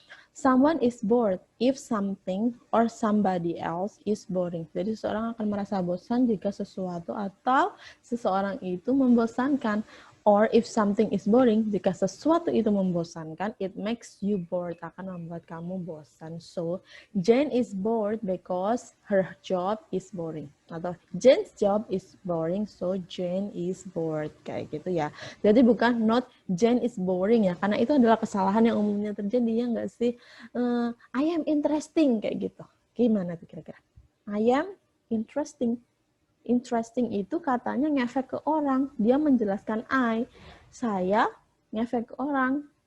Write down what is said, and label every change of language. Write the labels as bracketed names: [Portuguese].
[English] Someone is bored if something or somebody else is boring. [Indonesian] Jadi seseorang akan merasa bosan jika sesuatu atau seseorang itu membosankan. [English] Or if something is boring, jika sesuatu itu membosankan, it makes you bored, akan membuat kamu bosan. So, Jane is bored because her job is boring. Atau Jane's job is boring, so Jane is bored. [Indonesian] Kayak gitu ya. Jadi bukan not Jane is boring ya, karena itu adalah kesalahan yang umumnya terjadi, ya nggak sih? [English] I am interesting, kayak gitu. Gimana tuh kira-kira? I am interesting. [Indonesian] Interesting itu katanya ngefek ke orang. Dia menjelaskan saya ngefek ke orang.